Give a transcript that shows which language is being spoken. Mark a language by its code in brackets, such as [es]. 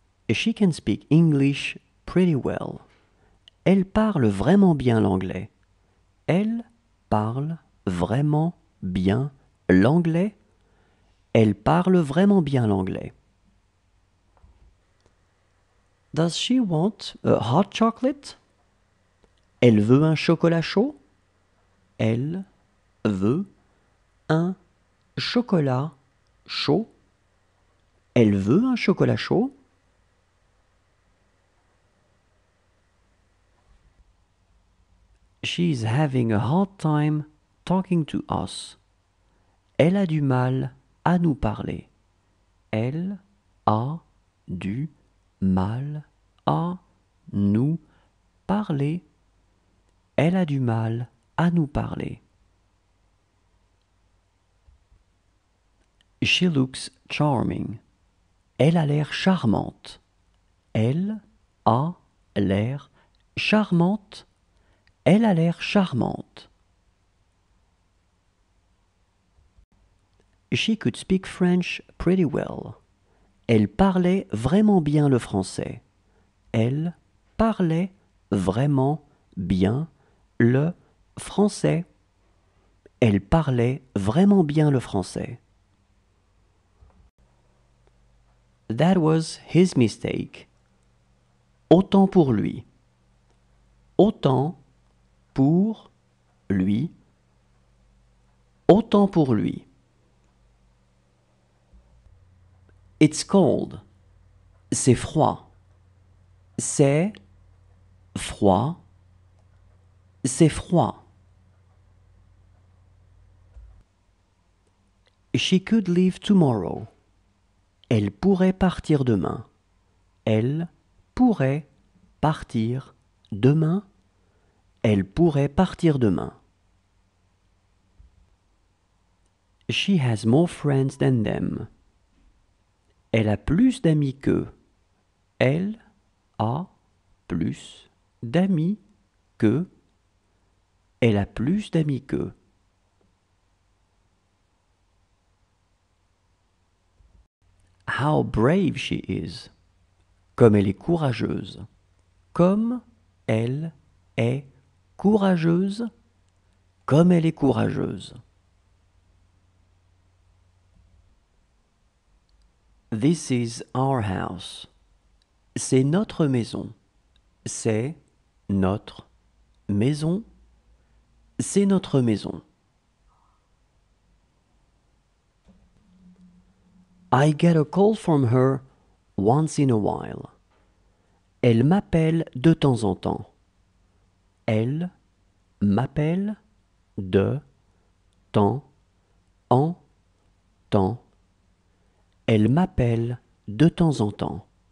[en] She can speak English pretty well. [fr] Elle parle vraiment bien l'anglais. Elle parle vraiment bien l'anglais. Elle parle vraiment bien l'anglais. [en] Does she want a hot chocolate? [fr] Elle veut un chocolat chaud? Elle veut un chocolat chaud? Elle veut un chocolat chaud? [en] She's having a hard time talking to us. [fr] Elle a du mal à nous parler. Elle a du mal à nous parler. Elle a du mal à nous parler. [en] She looks charming. [fr] Elle a l'air charmante. Elle a l'air charmante. Elle a l'air charmante. [en] She could speak French pretty well. [fr] Elle parlait vraiment bien le français. Elle parlait vraiment bien le français. Elle parlait vraiment bien le français. [en] That was his mistake. [fr] Autant pour lui. Autant pour lui. Autant pour lui. [en] It's cold. [fr] C'est froid. C'est froid. C'est froid. [en] She could leave tomorrow. [fr] Elle pourrait partir demain. Elle pourrait partir demain. Elle pourrait partir demain. [en] She has more friends than them. [fr] Elle a plus d'amis qu'eux. Elle a plus d'amis qu'eux. Elle a plus d'amis qu'eux. [en] How brave she is. [fr] Comme elle est courageuse. Comme elle est courageuse. Comme elle est courageuse. [en] This is our house. [fr] C'est notre maison. C'est notre maison. C'est notre maison. [en] I get a call from her once in a while. [fr] Elle m'appelle de temps en temps. Elle m'appelle de temps en temps. Elle m'appelle de temps en temps.